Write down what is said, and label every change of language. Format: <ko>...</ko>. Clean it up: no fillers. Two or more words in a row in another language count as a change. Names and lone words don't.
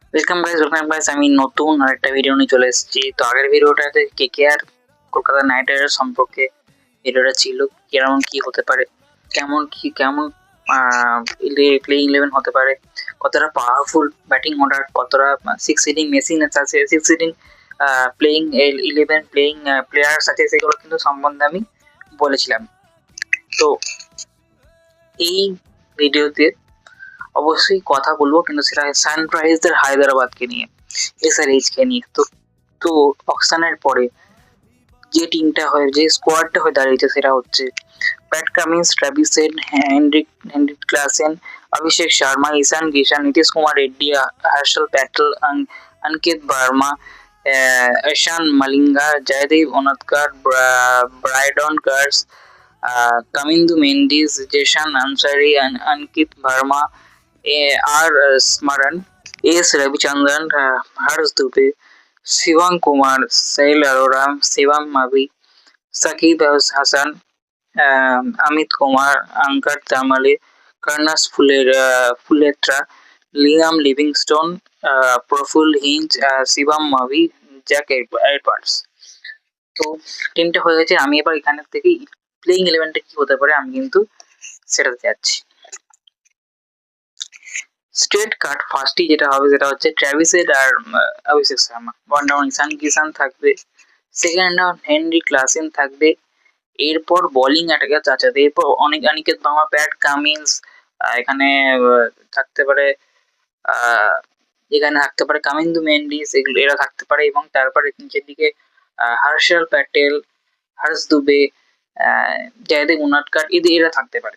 <en>welcome guys</en> <bn>আমি নতুন আরেকটা ভিডিও নিয়ে চলে এসেছি। তো আগের ভিডিওটাতে কেকেআর কলকাতা নাইট রাইডার্স সম্পর্কে ভিডিওটা ছিল, কেমন কি হতে পারে, কেমন প্লেইং 11 হতে পারে, কতটা</bn> <en>powerful batting order,</en> <bn>কতটা 6</bn> <en>sitting machine</en> <bn>আছে, 6</bn> <en>sitting playing 11 playing players</en> <bn>আছে, সেগুলো কিন্তু সম্বন্ধে আমি বলেছিলাম। তো এই ভিডিওতে অবশ্যই কথা বলবো, কিন্তু সেটা সানরাইজার হায়দ্রাবাদকে নিয়ে, এসআরএইচ কে নিয়ে। তো অকশনের পরে যে টিমটা হয়, যে স্কোয়াডটা হয়ে দাঁড়িয়েছে, সেটা হচ্ছে पैट कमिंस, ट्रेविस हेड, हेनरिक क्लासेन, अभिषेक शर्मा, ईशान किशन, नीतीश कुमार रेड्डी, हर्षल पैटल, अंकित वर्मा, ईशान मलिंगा, जयदेव उनदकर, ब्रायडन कर्स, कमिंदु मेंडिस, जेशन अंसारी, अंकित वर्मा, आर स्मरण, एस रविचंद्रन, हर्ष दुबे, शिवम कुमार, सैल अरोड़ा, शिवम मावी, सकीब हसन, अमित कुमार, अंकर तामले, कर्नस फुलेट्रा, लियाम लिविंगस्टोन, प्रफुल हिंज, शिवम मावी, জ্যাক এডওয়ার্ডস। তো টিমটা হয়ে গেছে। আমি এবার এখান থেকে প্লেইং 11টা কি হতে পারে আমি কিন্তু সেটাতে যাচ্ছি।</bn> <en>straight cut</en> <bn>ফার্স্টই যেটা হবে সেটা হচ্ছে ট্র্যাভিস হেড আর অভিষেক শর্মা।</bn> <en>one down</en> <bn>ঈশান কিষান থাকবে,</bn> <en>second down</en> <bn>হেনরি ক্লাসেন থাকবে, এরপর</bn> <en>bowling attack-e</en> <bn>আছে, এরপর অনিকেত বার্মা, প্যাট কামিন্স, এখানে থাকতে পারে কামিন্দু মেন্ডিস, এগুলো এরা থাকতে পারে, এবং তারপরে নিচের দিকে হর্ষল প্যাটেল, হর্ষ দুবে, জয়দেব উনাদকর, এরা থাকতে পারে।</bn>